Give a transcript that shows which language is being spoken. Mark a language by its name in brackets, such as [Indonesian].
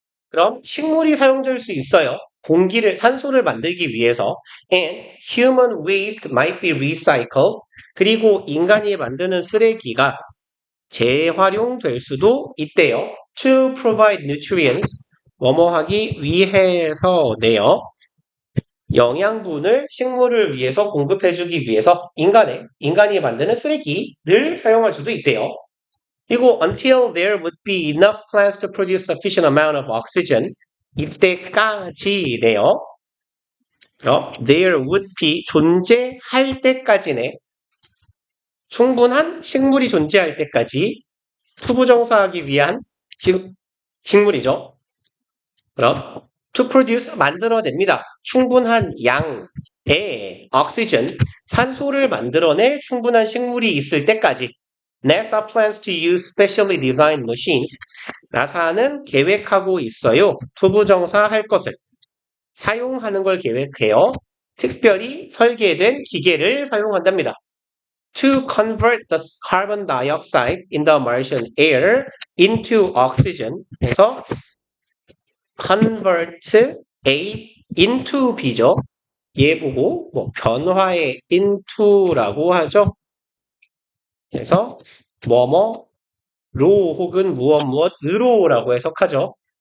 [Korean] 그럼 식물이 사용될 수 있어요. 산소를 만들기 위해서 [English] and human waste might be recycled [Korean] 그리고 인간이 만드는 쓰레기가 재활용될 수도 있대요. [English] to provide nutrients [Korean] 뭐뭐 하기 위해서네요. 영양분을 식물을 위해서 공급해주기 위해서 인간이 만드는 쓰레기를 사용할 수도 있대요. 그리고 [English] until there would be enough plants to produce sufficient amount of oxygen [Korean] 이때까지네요. [English] there would be [Korean] 존재할 때까지네. 충분한 식물이 존재할 때까지 투부정사하기 위한 식물이죠. 그럼 [English] to produce [Korean] 만들어냅니다. 충분한 양의 oxygen 산소를 만들어낼 충분한 식물이 있을 때까지 [English] NASA plans to use specially designed machines. [Korean] 나사는 계획하고 있어요. 투부정사 할 것을 사용하는 걸 계획해요. 특별히 설계된 기계를 사용한답니다. [English] To convert the carbon dioxide in the Martian air into oxygen. [Korean] 그래서 [English] convert A into B [Korean] 죠. 얘 보고 뭐 변화의 into라고 하죠. 그래서 뭐뭐로 혹은 무엇으로라고 해석하죠.